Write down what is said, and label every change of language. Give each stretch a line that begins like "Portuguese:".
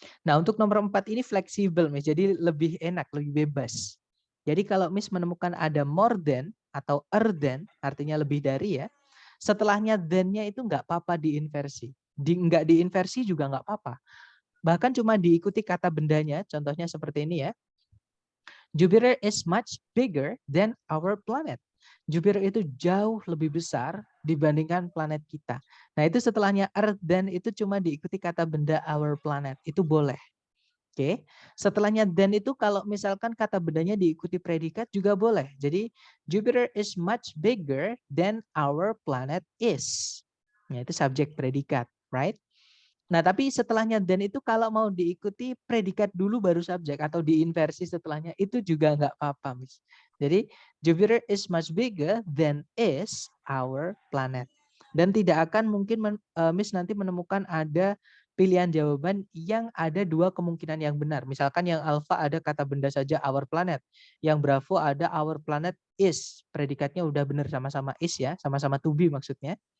Indonesian: Nah untuk nomor 4 ini fleksibel Miss, jadi lebih enak, lebih bebas. Jadi kalau Miss menemukan ada more than atau than, artinya lebih dari ya, setelahnya than-nya itu nggak apa-apa diinversi. Nggak diinversi juga nggak apa-apa. Bahkan cuma diikuti kata bendanya, contohnya seperti ini ya.
English: Jupiter is much bigger than our planet.
Indonesian: Jupiter itu jauh lebih besar dibandingkan planet kita. Nah itu setelahnya Earth dan itu cuma diikuti kata benda
English: our planet.
Indonesian: Itu boleh. Oke. Setelahnya then itu kalau misalkan kata bendanya diikuti predikat juga boleh. Jadi
English: Jupiter is much bigger than our planet is.
Indonesian: Nah, itu subjek predikat, right? Nah, tapi setelahnya then itu kalau mau diikuti predikat dulu baru subjek atau diinversi setelahnya itu juga nggak apa-apa, Miss. Jadi
English: Jupiter is much bigger than is our planet.
Indonesian: Dan tidak akan mungkin Miss nanti menemukan ada pilihan jawaban yang ada dua kemungkinan yang benar. Misalkan yang alpha ada kata benda saja our planet. Yang bravo ada
English: our planet is.
Indonesian: Predikatnya udah benar sama-sama is ya, sama-sama to be maksudnya.